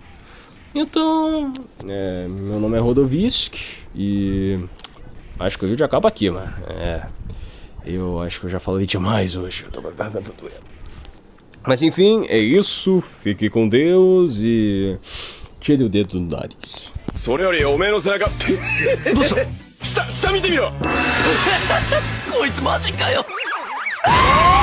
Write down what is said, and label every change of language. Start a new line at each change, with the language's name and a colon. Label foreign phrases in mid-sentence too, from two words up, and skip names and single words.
Portuguese: Então, meu nome é Rodovisk e acho que o vídeo acaba aqui, mano. Eu acho que eu já falei demais hoje, eu tô com a garganta doendo. Mas enfim, é isso. Fique com Deus e tire o dedo do nariz.
Japanese: それよりおめえの背中どうした下見てみろこいつマジかよ